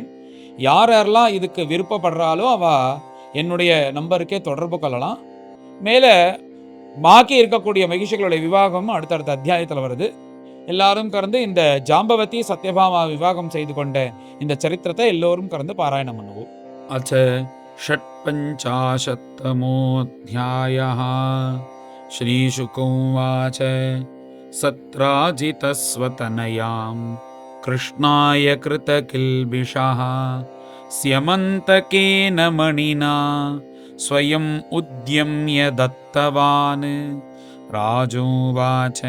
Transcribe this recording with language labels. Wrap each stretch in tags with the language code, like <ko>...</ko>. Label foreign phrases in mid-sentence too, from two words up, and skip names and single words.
<ta>யார் யாரெல்லாம் இதுக்கு விருப்பப்படுறாலோ அவ என்னுடைய நம்பருக்கே தொடர்பு கொள்ளலாம். மேலே பாக்கி இருக்கக்கூடிய மகிழ்ச்சிகளுடைய விவாகம் அடுத்தடுத்த அத்தியாயத்தில் வருது. எல்லாரும் கறந்து இந்த ஜாம்பவதி சத்யபாமா விவாகம் செய்து கொண்ட இந்த சரித்திரத்தை எல்லோரும் கறந்து பாராயணம் பண்ணுவோம்.</ta> <sa>அச்ச षट्पञ्चाशत्तमोऽध्यायः श्रीशुकोवाच सत्राजितस्वतनयां कृष्णाय कृतकिल्बिषः स्यमन्तकेन मणिना स्वयम् उद्यम्य दत्तवान् राजोवाच</sa>